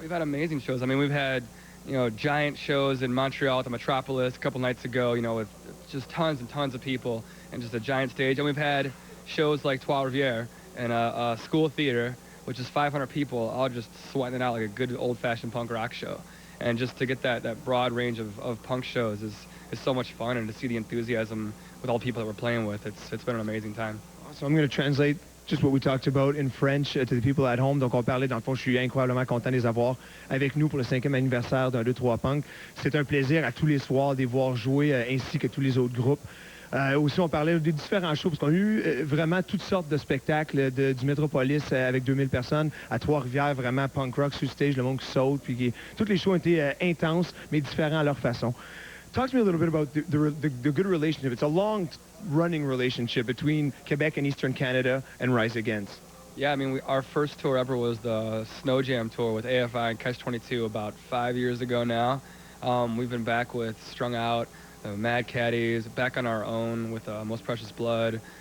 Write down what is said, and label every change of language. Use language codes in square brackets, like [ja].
[en] We've had amazing shows. I mean, we've had, giant shows in Montreal at the Metropolis a couple nights ago, with just tons and tons of people and just a giant stage. And we've had shows like Trois Rivières and a school theater, which is 500 people, all just sweating it out like a good old-fashioned punk rock show. And just to get that broad range of punk shows is so much fun, and to see the enthusiasm with all the people that we're playing with, it's been an amazing time. So I'm going to translate just what we talked about in French to the people at home. [fr] Donc, on parlait, dans le fond, je suis incroyablement content de les avoir avec nous pour le 5e anniversaire d'un 2-3 Punk. C'est un plaisir à tous les soirs de les voir jouer, ainsi que tous les autres groupes. Aussi, on parlait des différents shows, parce qu'on a eu vraiment toutes sortes de spectacles du Métropolis avec 2000 personnes, à Trois-Rivières, vraiment punk rock sur stage, le monde qui saute, puis toutes les shows ont été intenses, mais différents à leur façon. [en] Talk to me a little bit about the good relationship. It's a long-running relationship between Quebec and Eastern Canada and Rise Against. Yeah, I mean, our first tour ever was the Snow Jam tour with AFI and Catch-22 about 5 years ago now. We've been back with Strung Out, Mad Caddies, back on our own with Most Precious Blood.